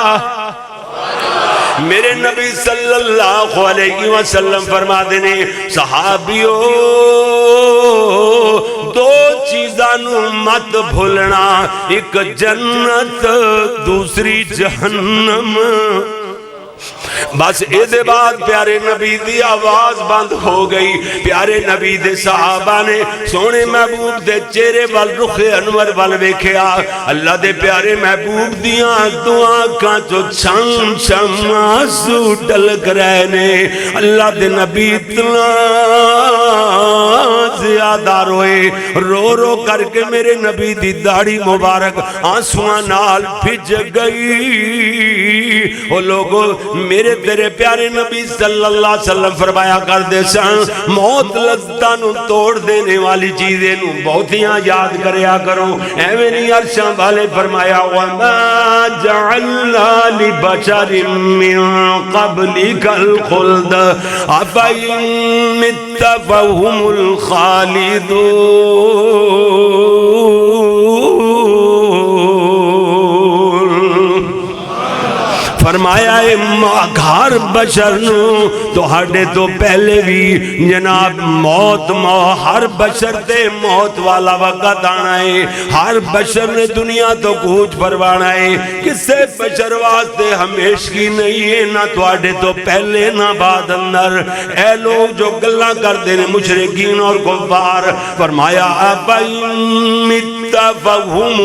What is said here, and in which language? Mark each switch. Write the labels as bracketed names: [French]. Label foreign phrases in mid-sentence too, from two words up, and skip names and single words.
[Punjabi] میرے نبی صلی اللہ علیہ وسلم فرما دینے صحابیوں 2 چیزاں نو مت بھولنا ایک جنت دوسری جہنم بس اے دے بعد پیارے نبی دی آواز بند ہو گئی پیارے نبی دے صحابہ نے سونے محبوب دے چہرے وال رخ انور وال ویکھیا اللہ دے پیارے محبوب دیاں دعا کا جو چھم چھم آنسو ڈلک رہے نے اللہ دے نبی اتنا زیادہ روئے رو رو کر کے میرے نبی دی داڑھی مبارک آنسواں نال بھج گئی وہ لوگوں میرے تیرے پیارے نبی صلی اللہ علیہ وسلم فرمایا کر دے سن موت لذتاں نو توڑ دینے والی چیزیں نو بہتیاں یاد کریا کرو ایویں نہیں عرشاں والے فرمایا [Arabic] وَمَا جَعَلْنَا لِبَشَرٍ مِّن قَبْلِكَ الْخُلْدَ أَفَإِن مِّتَّ فَهُمُ الْخَالِدُونَ [Punjabi] فرمایا اے گھر بشر نو تو ہڈے تو پہلے بھی جناب موت ہر بشر تے موت والا وقت آنا ہے ہر بشر نے دنیا تو کوچ پروانا ہے کسے بشر واسطے ہمیشگی نہیں ہے نہ تو ہڈے تو پہلے نہ بعد اندر اے لوگ جو گلہ کر دینے مشرکین اور کفار فرمایا [Arabic] اَفَإِن مِّتَّ فَهُمُ